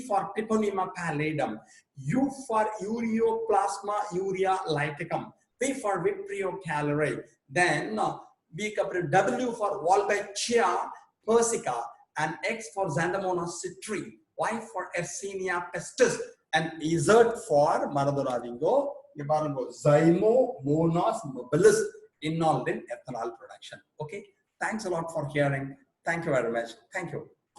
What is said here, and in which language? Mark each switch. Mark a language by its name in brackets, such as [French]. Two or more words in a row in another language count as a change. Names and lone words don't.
[English] for Treponema pallidum, U for Ureoplasma urea lyticum, V for Vibrio calorae, then W for Wolbachia persica, and X for Xanthomonas citri, Y for Yersinia pestis, and Z for Maradoradingo, Zymomonas mobilis, involved in ethanol production. Okay, thanks a lot for hearing. Thank you very much. Thank you.